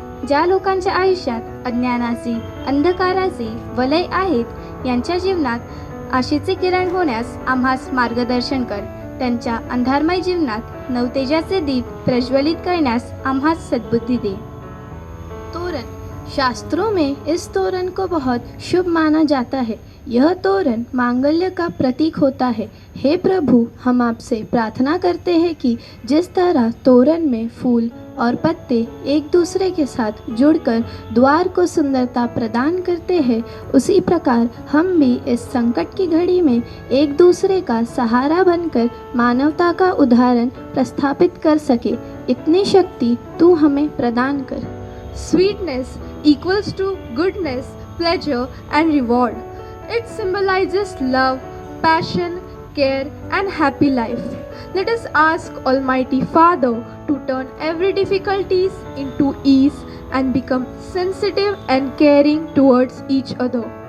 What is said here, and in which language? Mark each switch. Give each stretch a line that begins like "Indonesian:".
Marathi: ज्या लोकांच्या आयुष्यात अज्ञानाचे, अंधकाराचे वलय आहेत, यांच्या जीवनात आशेचे किरण होण्यास आम्हास मार्गदर्शन कर. त्यांच्या अंधारमय जीवनात नवतेजाचे दीप प्रज्वलित करण्यास आम्हास सद्बुद्धी दे. तोरण.
Hindi: शास्त्रों में इस तोरण को बहुत शुभ माना जाता है. यह तोरण मांगल्य का प्रतीक होता है. हे प्रभु, हम आपसे प्रार्थना करते हैं कि जिस तरह तोरण में फूल और पत्ते एक दूसरे के साथ जुड़कर द्वार को सुंदरता प्रदान करते हैं, उसी प्रकार हम भी इस संकट की घड़ी में एक दूसरे का सहारा बनकर मानवता का उदाहरण प्रस्थापित कर सके, इतनी शक्ति तू हमें प्रदान कर.
English: Sweetness equals to goodness, pleasure, and reward. It symbolizes love, passion, care, and happy life. Let us ask Almighty Father to turn every difficulties into ease and become sensitive and caring towards each other.